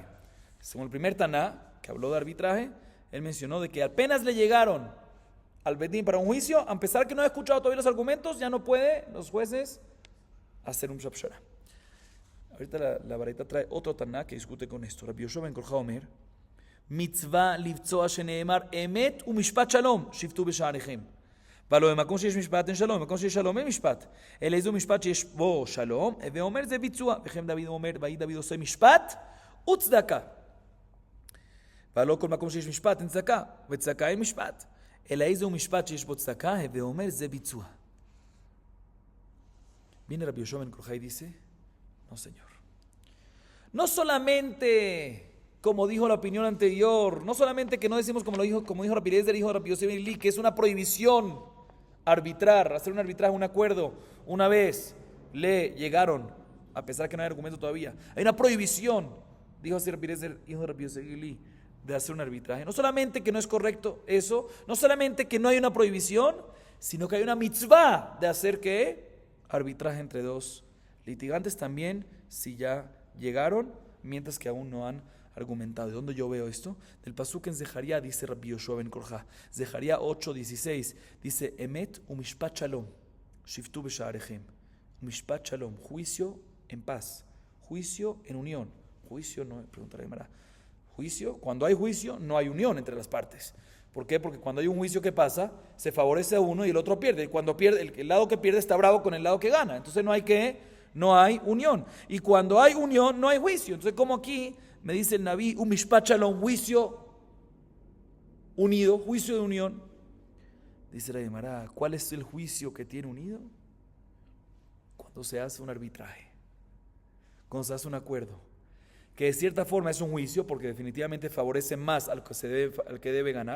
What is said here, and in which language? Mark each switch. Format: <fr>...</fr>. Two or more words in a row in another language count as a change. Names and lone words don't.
<es>Según el primer Taná, que habló de arbitraje, él mencionó de que apenas le llegaron al Bedín para un juicio, a pesar que no ha escuchado todavía los argumentos, ya no puede los jueces hacer un shapshara. Ahorita la Baraita trae otro Taná que discute con esto.</es> <he>רבי יהושע בן קרחה אומר, מצוה לבצוע שנאמר אמת ומשפט שלום שפטו בשעריכם. ולא במקום שיש משפט אין שלום, במקום שיש שלום אין משפט. אלא איזו משפט שיש בו שלום, ואומר זה ביצוע. וכן דוד אומר, ויהי דוד עושה משפט וצדקה. ולא כל מקום שיש משפט אין צדקה, וצדקה אין משפט. אלא איזו משפט שיש בו צדקה, ואומר זה ביצוע.</he> <es>Viene Rabbi Yoshua ben Korja y dice, no señor. No solamente, como dijo la opinión anterior, no solamente que no decimos como dijo Rabbi Eliezer, dijo Rabbi Yosef ben Eli, que es una prohibición arbitrar, hacer un arbitraje, un acuerdo. Una vez le llegaron, a pesar que no hay argumento todavía, hay una prohibición, dijo así Rabbi Eliezer, hijo de Rabbi Yosef ben Eli, de hacer un arbitraje. No solamente que no es correcto eso, no solamente que no hay una prohibición, sino que hay una mitzvah de hacer que arbitraje entre dos litigantes también, si ya llegaron, mientras que aún no han argumentado. ¿De dónde yo veo esto? Del pasuk en Zeharia, dice Rabbi Yoshua ben Korja.</es> <he>Zeharia 8:16 dice, אמת ומשפט שלום, שפטו בשעריכם. ומשפט שלום,</he> <es>juicio en paz, juicio en unión. Juicio no, pregunta la Gemara. Juicio, cuando hay juicio, no hay unión entre las partes. ¿Por qué? Porque cuando hay un juicio, ¿qué pasa? Se favorece a uno y el otro pierde. Y cuando pierde, el lado que pierde está bravo con el lado que gana. Entonces no hay unión. Y cuando hay unión, no hay juicio. Entonces, como aquí me dice el Naví, un</es> <he>משפט שלום,</he> <es>juicio unido, juicio de unión. Dice la Gemara, ¿cuál es el juicio que tiene unido? Cuando se hace un arbitraje, cuando se hace un acuerdo, que de cierta forma es un juicio, porque definitivamente favorece más al que debe ganar.</es>